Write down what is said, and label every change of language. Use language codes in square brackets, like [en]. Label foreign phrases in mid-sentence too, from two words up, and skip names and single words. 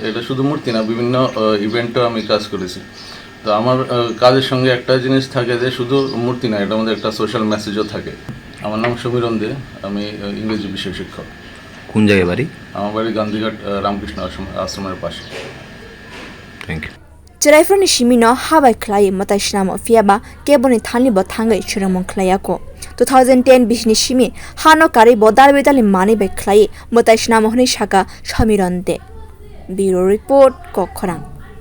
[bn] এটা শুধু মূর্তি না, বিভিন্ন ইভেন্টেও আমি কাজ করেছি। তো আমার কাজের সঙ্গে একটা জিনিস থাকে যে শুধু মূর্তি না, এটার মধ্যে একটা [en] social message [bn] থাকে। আমার নাম সমিরন দে, আমি ইংরেজি বিষয় শিক্ষক। কোন জায়গায় বাড়ি? আমার বাড়ি গান্ধীঘাট রামকৃষ্ণ আশ্রমের পাশে। [en] Thank you. [trp] Jerayfrni shimino habai khlai mwtai swnam fiaba keboni thanli bo thangai churumung khlaiyako 2010 bishni shimi hano kari bodar bedali mani bai khlai mwtai swnam honi shaka Samiran de. [en] Bureau report Khorok।